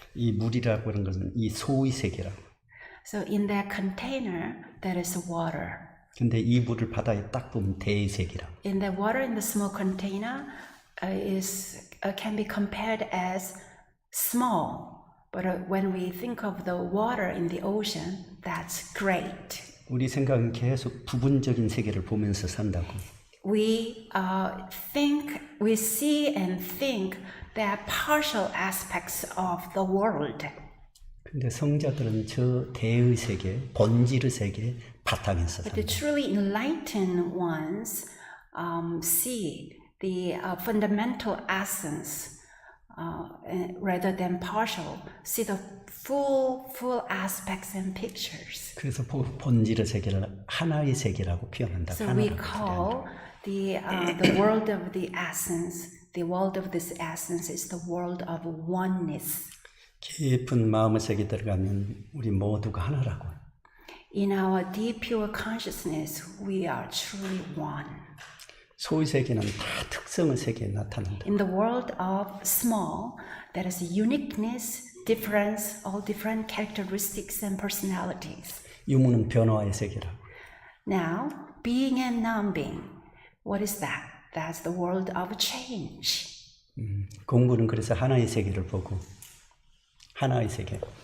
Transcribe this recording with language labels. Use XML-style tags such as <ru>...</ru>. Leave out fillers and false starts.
<ko>이 물이라고 하는 것은 이 소위 세계라고.</ko> <en>So in that container, there is water.</en> <ko>근데 이 물을 바다에 딱 보면 대세계라고.</ko> <en>In the water in the small container can be compared as small, but when we think of the water in the ocean, that's great.</en> <ko>우리 생각은 계속 부분적인 세계를 보면서 산다고.</ko> <en>We see and think that partial aspects of the world.</en> <ko>근데 성자들은 저 대의 세계, 본질의 세계 바탕에서</ko> <en>But the</en> <ko>산다.</ko> <en>truly enlightened ones see the fundamental essence rather than partial, see the full aspects and pictures.</en> <ko>그래서 본질의 세계를 하나의 세계라고 표현한다.</ko> <en>So we call the world of the essence, the world of this essence is the world of oneness.</en> <ko>깊은 마음의 세계 들어가면 우리 모두가 하나라고.</ko> <en>In our deep pure consciousness, we are truly one.</en> <ko>소위 세계는 다 특성의 세계에 나타난다.</ko> <en>In the world of small, there is uniqueness, difference, all different characteristics and personalities.</en> <ko>유무는 변화의 세계라고.</ko> <en>Now, being and non-being, what is that? That's the world of change.</en> <ko>공부는 그래서 하나의 세계를 보고 하나의 세계.</ko>